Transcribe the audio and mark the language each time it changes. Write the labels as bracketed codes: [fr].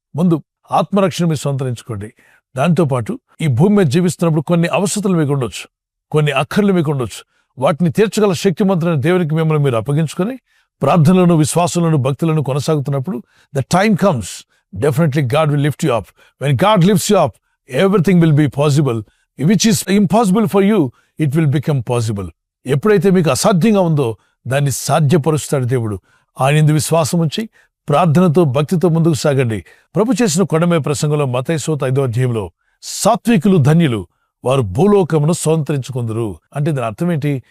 [te] ముందు ఆత్మరక్షణ మీరు స్వతంత్రించుకోండి. దాంతోపాటు ఈ భూమి మీద జీవిస్తున్నప్పుడు కొన్ని అవసరతలు మీకు ఉండొచ్చు, కొన్ని అక్కర్లు మీకు ఉండొచ్చు. వాటిని తీర్చగల శక్తిమంతులైన దేవునికి మిమ్మల్ని మీరు అప్పగించుకొని ప్రార్థనలను, విశ్వాసంలోను, భక్తులను కొనసాగుతున్నప్పుడు [en] The time comes, definitely God will lift you up. When God lifts you up, everything will be possible. Which is impossible for you, it will become possible. [te] ఎప్పుడైతే మీకు అసాధ్యంగా ఉందో దాన్ని సాధ్యపరుస్తాడు దేవుడు. ఆయనందు విశ్వాసం ఉంచి ప్రార్థనతో, భక్తితో ముందుకు సాగండి. ప్రభు చేసిన కొండమీద ప్రసంగంలో మత్తయి 5వ అధ్యాయంలో సాత్వికులు ధన్యులు, వారు భూలోకమును స్వతంత్రించుకుందురు అంటే దాని అర్థం ఏంటి?